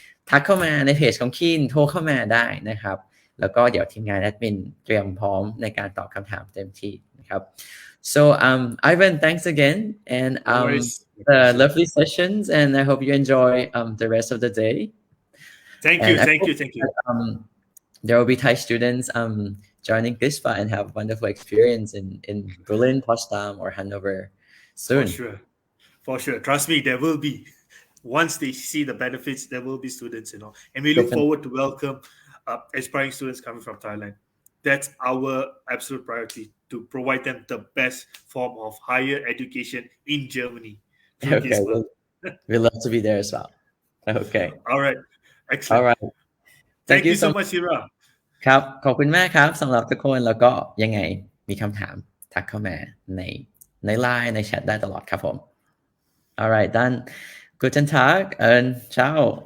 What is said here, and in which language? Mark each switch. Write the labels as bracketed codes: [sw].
[th] ทักเข้ามาในเพจของคินโทรเข้ามาได้นะครับแล้วก็เดี๋ยวทีมงานแอดมินเตรียมพร้อมในการตอบคำถามเต็มที่นะครับ [en] so Ivan thanks again and the lovely sessions and I hope you enjoy the rest of the day. Thank you. There will be Thai students joining GISMA and have a wonderful experience in Berlin, Potsdam, or Hanover soon. For sure. Trust me, there will be. Once they see the benefits, there will be students, and we look forward to welcome aspiring students coming from Thailand. That's our absolute priority, to provide them the best form of higher education in Germany. Okay, we'd love to be there as well. Okay. All right. Excellent. All right. Thank you so much, Sira. [th] ครับขอบคุณมากครับสำหรับทุกคนแล้วก็ยังไงมีคำถามทักเข้ามาใน LINE ในแชทได้ตลอดครับผม [de] Alright dann guten Tag und ciao